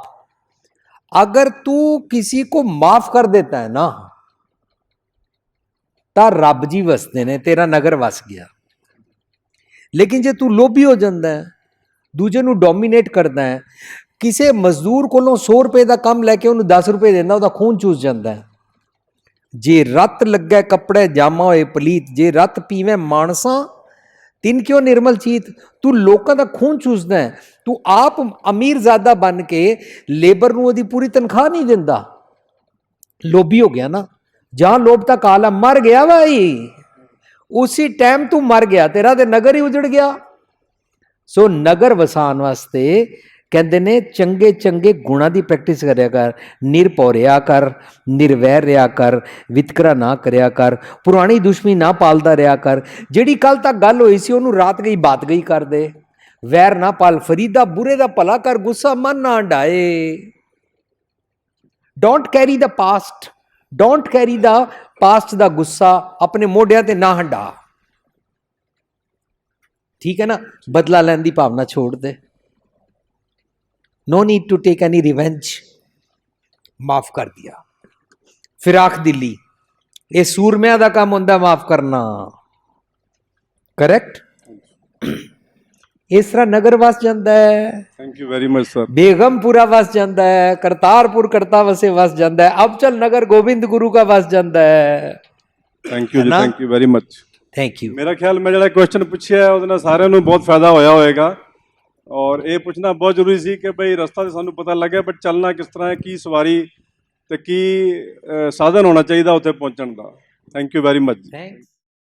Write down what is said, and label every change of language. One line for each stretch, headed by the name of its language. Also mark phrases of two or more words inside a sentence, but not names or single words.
Hindi: अगर तू किसी को माफ कर देता है ना,
Punjabi: ਤਾ ਰਬ ਜੀ ਵਸਤੇ ਨੇ, ਤੇਰਾ ਨਗਰ ਵਸ ਗਿਆ।
Hindi: लेकिन जे तू लोभी हो जाता है, दूजे नू डोमीनेट करता है, किसी मजदूर कोलों 100 रुपए का काम लैके उन्होंने 10 रुपए देना, उसका खून चूस जाता है।
Punjabi: ਜੇ ਰਤ ਲਗੇ ਕਪੜੇ ਜਾਮਾ ਹੋਏ ਪਲੀਤ, ਜੇ ਰਤ ਪੀਵੇ ਮਾਨਸਾ ਤਿੰਨ ਕਿਉਂ ਨਿਰਮਲਜੀਤ? ਤੂੰ ਲੋਕਾਂ ਦਾ ਖੂਨ ਚੂਸਦਾ ਹੈ, ਤੂੰ ਆਪ ਅਮੀਰਜ਼ਾਦਾ ਬਣ ਕੇ ਲੇਬਰ ਨੂੰ ਉਹਦੀ ਪੂਰੀ ਤਨਖਾਹ ਨਹੀਂ ਦਿੰਦਾ, ਲੋਭੀ ਹੋ ਗਿਆ ਨਾ।
Hindi: जहां लोभ का काला मर गया भाई, उसी टाइम तू मर गया, तेरा ते नगर ही उजड़ गया।
Punjabi: ਸੋ ਨਗਰ ਵਸਾਨ ਵਾਸਤੇ ਕਹਤੇ ਨੇ ਚੰਗੇ ਚੰਗੇ ਗੁਣਾ ਕੀ ਪ੍ਰੈਕਟਿਸ ਕਰਯਾ ਕਰ, ਨਿਰਭੌ ਰਹਾ ਕਰ, ਨਿਰਵੈਰ ਰਹਾ ਕਰ, ਵਿਤਕਰਾ ਨਾ ਕਰਯਾ ਕਰ, ਪੁਰਾਣੀ ਦੁਸ਼ਮਣੀ ਨਾ ਪਾਲਦਾ ਰਹਾ ਕਰ। ਜਿਹੜੀ ਕਲ ਤਕ ਗਲ ਹੋਈ ਸੀ ਓਨੂ ਰਾਤ ਗਈ ਬਾਤ ਗਈ ਕਰ ਦੇ। ਵੈਰ ਨਾ ਪਾਲ ਫਰੀਦਾ, ਬੁਰੇ ਦਾ ਭਲਾ ਕਰ, ਗੁੱਸਾ ਮਨ ਨਾ ਹੰਢਾਏ।
English: don't carry the past, don't carry the past,
Punjabi: डोंट कैरी द पास्ट ਦਾ ਗੁੱਸਾ ਅਪਨੇ ਮੋਢਿਆਂ ਤੇ ਨਾ ਹੰਢਾ, ਠੀਕ ਹੈ ਨਾ। ਬਦਲਾ ਲੈਣ ਦੀ ਭਾਵਨਾ ਛੋੜ ਦੇ।
English: no need to take any revenge,
Hindi: माफ कर दिया।
Punjabi: ਫਿਰਾਕ ਦਿਲੀ, ਯੇ ਸੂਰਮਿਆ ਦਾ ਕਾਮ ਹੋਂਦਾ ਮਾਫ ਕਰਨਾ, करेक्ट।
Hindi: इस तरह नगर वस जाता है,
English: thank you very much sir.
Hindi: बेगमपुरा वस जाता है, करतारपुर करता वसे वस जाता है, अब चल नगर गोविंद गुरु का वस जाता है।
English: thank you जी,
Hindi: ना?
English: thank you very much. thank you.
Hindi: मेरा ख्याल मैं
Punjabi: ਜਿਹੜਾ ਕੁਐਸਚਨ ਪੁੱਛਿਆ ਹੈ ਉਹਦੇ ਨਾਲ ਸਾਰਿਆਂ ਨੂੰ ਬਹੁਤ ਫਾਇਦਾ ਹੋਇਆ ਹੋਵੇਗਾ, ਔਰ ਇਹ ਪੁੱਛਣਾ ਬਹੁਤ ਜ਼ਰੂਰੀ ਸੀ ਕਿ ਭਈ ਰਸਤਾ ਤੇ ਸਾਨੂੰ ਪਤਾ ਲੱਗਿਆ, ਬਟ ਚੱਲਣਾ ਕਿਸ ਤਰ੍ਹਾਂ ਹੈ, ਕੀ ਸਵਾਰੀ ਤੇ ਕੀ ਸਾਧਨ ਹੋਣਾ ਚਾਹੀਦਾ ਉੱਥੇ ਪਹੁੰਚਣ ਦਾ।
English: thank you very much. थैंक्स।